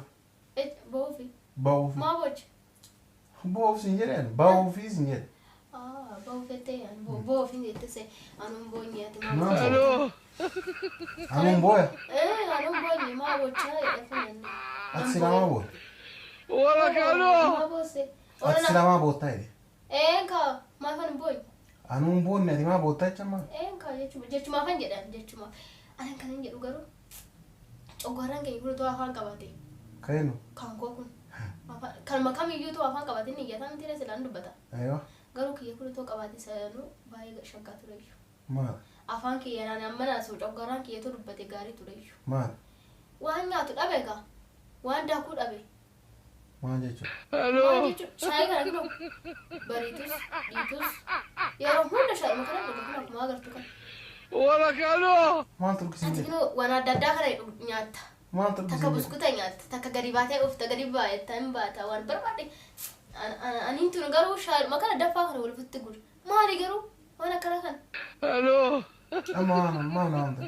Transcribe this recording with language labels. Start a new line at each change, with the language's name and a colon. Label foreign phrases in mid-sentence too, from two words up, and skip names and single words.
Oromo: Bahuufi. Bahuuf. Maa boci? Bahuuf siin jedheen. Bahuufi siin jedhe. Bahuufettee bahuufi jette se anuun boonyeeti maa Maa boci? Hello. Anuun booya. Anuun boonye maa bochaa jedhe funanne. Ati silamaa boota. Wala kano. Maa boose? Ati silamaa boottaa jedhe. Eenkaa maafan boonye? Anuun boonne ati maa boottaa jecha maa? Eenkaa jechumaafan jedhan jechumaaf. Anan kanan jedhu garuu coggoorraan keenya kun too afaan qabate. Ka'inu. Kankoo kun. Kanuma kamiyyuu too afaan qabate ni iyyataa miti rees ilaan dubbata. Aywa. Garuu kiyya kun too qabaate sanuu baay'ee shaggaa tureeyyu. Maal? Afaan kiyya naan ammanaa soo coggoorraan kiyya too dubbate gaarii tureeyyu. Maal? Waan nyaatu dhabe kaa. Waan daakuu dhabe. Maal jechuudha? Hello. Maal jechuun shaayii kana gidduu bariitus dhiitus yeroo hunda shaayii makana dhugu kun akkuma agartu kan. Wala kano. Maal turkisiin Ati jedhe? kunoo waan adda addaa kana nyaatta. Maal Takka turkisiin jedhe? buskuta nyaatta. Takka gadi baatee ufta gadi baay'atta hin baata waan barbaade. Aniin tun garuu shaayii makana daffaa kana walitti guuru. Maali garuu waan akkana kana. Hello. Amma maal na wanta?